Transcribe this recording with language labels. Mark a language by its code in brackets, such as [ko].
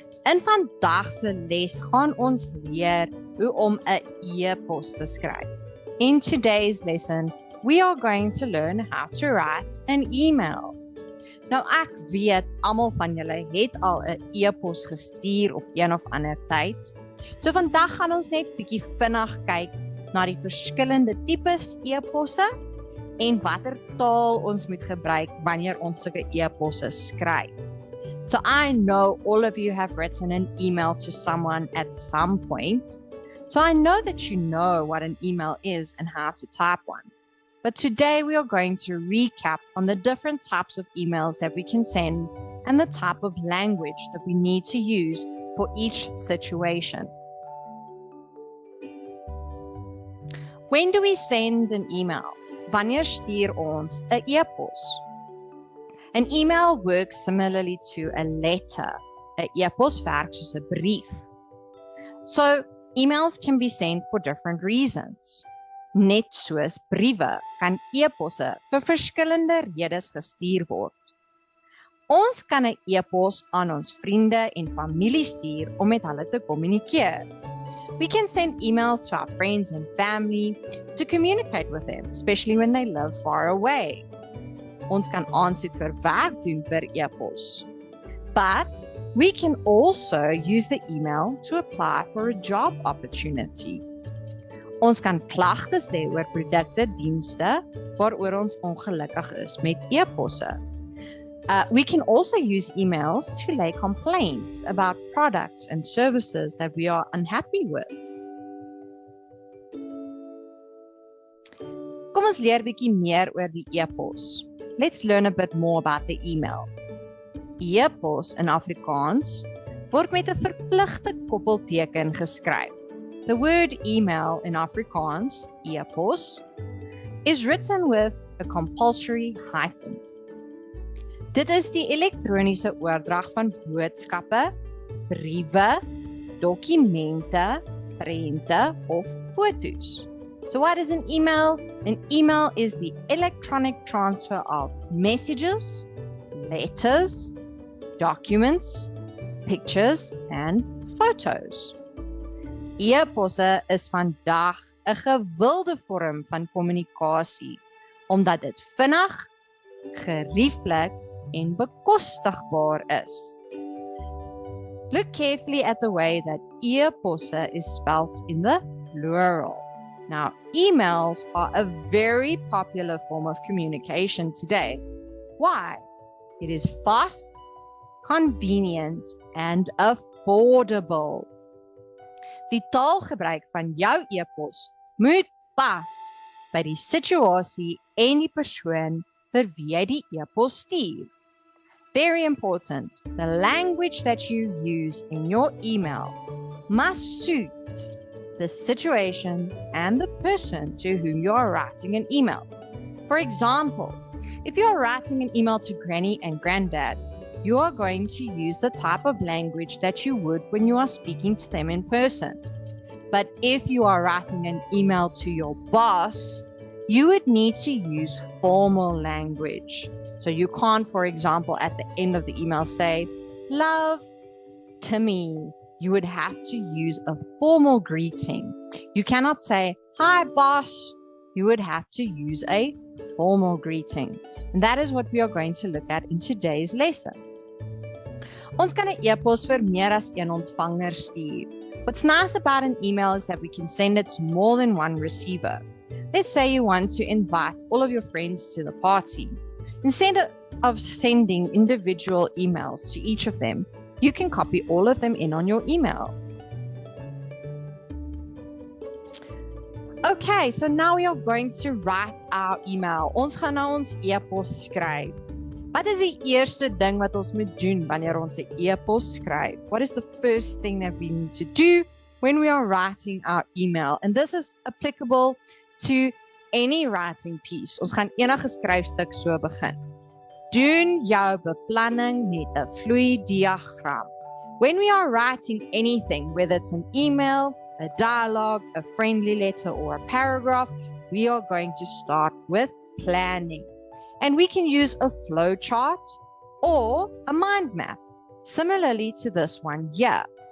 [af] In vandag se les gaan ons leer hoe om 'n e-pos te skryf. [en] In today's lesson, we are going to learn how to write an email. [af] Nou ek weet almal van julle het al 'n e-pos gestuur op een of ander tyd. So vandag gaan ons net bietjie vinnig kyk na die verskillende tipes e-posse en watter taal ons moet gebruik wanneer ons sulke e-posse skryf. [en] So I know all of you have written an email to someone at some point. So I know that you know what an email is and how to type one. But today we are going to recap on the different types of emails that we can send and the type of language that we need to use for each situation. When do we send an email? [af] Wanneer stuur ons 'n e-pos? [en] An email works similarly to a letter. [af] 'n E-pos werk soos 'n brief. [en] So, emails can be sent for different reasons. [af] Net soos briewe kan e-posse vir verskillende redes gestuur word. Ons kan 'n e-pos aan ons vriende en familie stuur om met hulle te kommunikeer. [en] We can send emails to our friends and family to communicate with them, especially when they live far away. [af] Ons kan aansoek vir werk doen per e-pos. [en] But we can also use the email to apply for a job opportunity. [af] Ons kan klagtes lê oor produkte, dienste waaroor ons ongelukkig is met e-posse. [en] We can also use emails to lay complaints about products and services that we are unhappy with. [af] Kom ons leer bietjie meer oor die e-pos. [en] Let's learn a bit more about the email. [af] E-pos in Afrikaans word met 'n verpligte koppelteken geskryf. [en] The word email in Afrikaans, e-pos, is written with a compulsory hyphen. [af] Dit is die elektroniese oordrag van boodskappe, briewe, dokumente, prente of foto's. [en] So what is an email? An email is the electronic transfer of messages, letters, documents, pictures and photos. [af] E-posse is vandag 'n gewilde vorm van kommunikasie omdat dit vinnig, gerieflik en bekostigbaar is. [en] Look carefully at the way that e-posse is spelled in the plural. Now, emails are a very popular form of communication today. Why? It is fast, convenient and affordable. [af] Die taalgebruik van jou e-pos moet pas by die situasie en die persoon vir wie jy die e-pos stuur. [en] Very important, the language that you use in your email must suit the situation and the person to whom you are writing an email. For example, if you are writing an email to Granny and Granddad, you are going to use the type of language that you would when you are speaking to them in person. But if you are writing an email to your boss, you would need to use formal language. So you can't, for example, at the end of the email say, "Love, Timmy." You would have to use a formal greeting. You cannot say, "Hi, boss." You would have to use a formal greeting. And that is what we are going to look at in today's lesson. [af] Ons kan 'n e-pos vir meer as een ontvanger stuur. [en] What's nice about an email is that we can send it to more than one receiver. Let's say you want to invite all of your friends to the party. Instead of sending individual emails to each of them, you can copy all of them in on your email. Okay, so now we are going to write our email. [af] Ons gaan nou ons e-pos skryf. Wat is die eerste ding wat ons moet doen wanneer ons 'n e-pos skryf? [en] What is the first thing that we need to do when we are writing our email? And this is applicable to any writing piece. [af] Ons gaan enige skryfstuk so begin. Doen jou beplanning met 'n vloeidiagram. [en] When we are writing anything, whether it's an email, a dialogue, a friendly letter, or a paragraph, we are going to start with planning. And we can use a flow chart or a mind map, similarly to this one here.